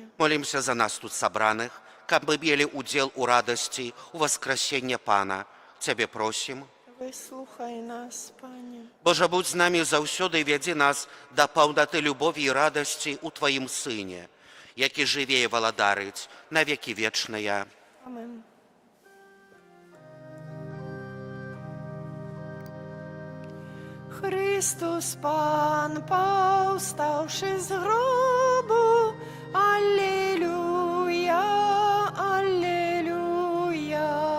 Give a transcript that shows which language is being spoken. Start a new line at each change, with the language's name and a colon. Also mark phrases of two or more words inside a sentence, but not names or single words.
Belarusian: Молімся за нас тут сабраных, каб мы мелі удзел у радасці у васкрасення Пана. Цябе просім. Выслухай нас, Пане. Божа, будь з намі заўсёды, вядзі нас да паўнаты любові і радасці ў Тваім Сыне, які жыве і валадарыць на векі вечныя.
Polish: Amen. Chrystus Pan, powstałszy z grobu, Alleluja, Alleluja.